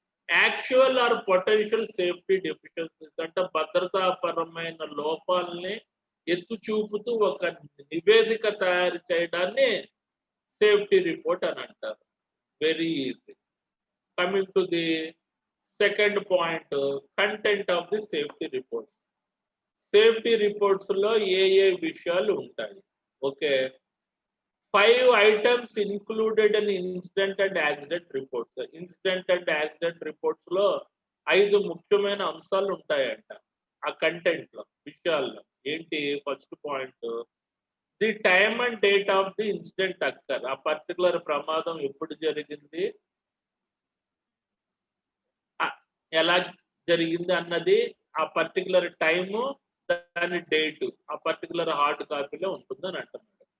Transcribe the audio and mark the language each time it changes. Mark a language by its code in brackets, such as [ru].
[te] Actual are potential safety deficiencies, అంటే భద్రతాపరమైన లోపాలని ఎత్తు చూపుతూ ఒక నివేదిక తయారు చేయడాన్ని సేఫ్టీ రిపోర్ట్ అని అంటారు. [en] Very easy. Coming to the second point, content of the safety reports. [te] Safety reports లో ఏ విషయాలు ఉంటాయి? [en] Okay, 5 items included in incident and accident reports. [te] Incident and accident reports లో 5 ముఖ్యమైన అంశాలు ఉంటాయంట ఆ కంటెంట్ లో, విషయాల్లో. ఏంటి? [en] First point, the time and date of the incident occur. [te] ఆ పర్టికులర్ ప్రమాదం ఎప్పుడు జరిగింది, ఎలా జరిగింది అన్నది, ఆ పర్టికులర్ టైము, దాని డేటు ఆ పర్టికులర్ హార్డ్ కాపీలో ఉంటుందని అంటున్నాడు.